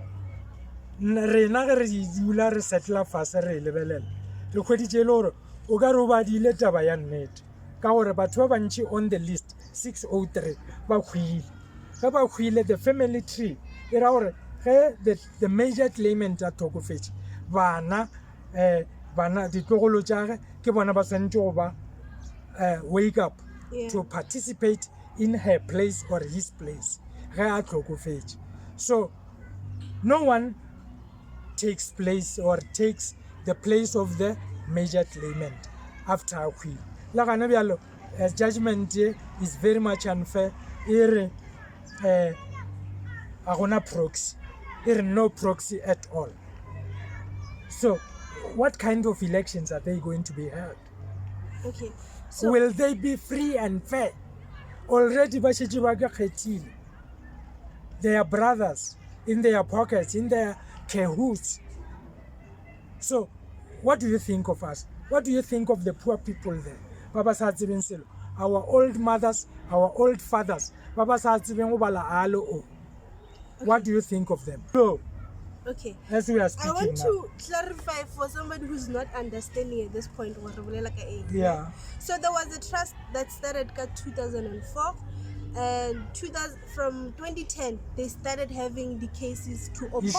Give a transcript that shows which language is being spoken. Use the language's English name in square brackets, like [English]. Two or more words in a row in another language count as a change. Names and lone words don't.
[Northern Sotho] Rena ge re di dula re settla fase re lebelela re hweditše le gore o ka re o ba di ile taba ya nnete ka gore batho ba bantši [English] on the list [Northern Sotho] 603 ba hwile ge ba hwile [English] the family tree [Northern Sotho] e ra gore ge [English] the major claimant [Northern Sotho] a thokofetše bana ditlogolo tša ge ke bona ba swantše go ba [English] wake up to participate in her place or his place [Northern Sotho] ge a tlhokofetše. [English] So no one takes place or takes the place of the major claimant after [Northern Sotho] a hwile. La gana bjalo [English] judgment is very much unfair. [Northern Sotho] E re a gona proxy, e re [English] no proxy at all. So what kind of elections are they going to be held? Okay, so will they be free and fair? Already [Northern Sotho] ba šetše ba ka kgethile [English] their brothers in their pockets, in their cahoots. So what do you think of us? What do you think of the poor people there? [Northern Sotho] Baba sa tsebeng selo, [English] our old mothers, our old fathers, [Northern Sotho] baba sa tsebeng go bala alo o. [English] What do you think of them? So okay, as we are speaking I want now, to clarify for somebody who's not understanding at this point what yeah. So there was a trust that started in 2004, and from 2010 they started having the cases to oppose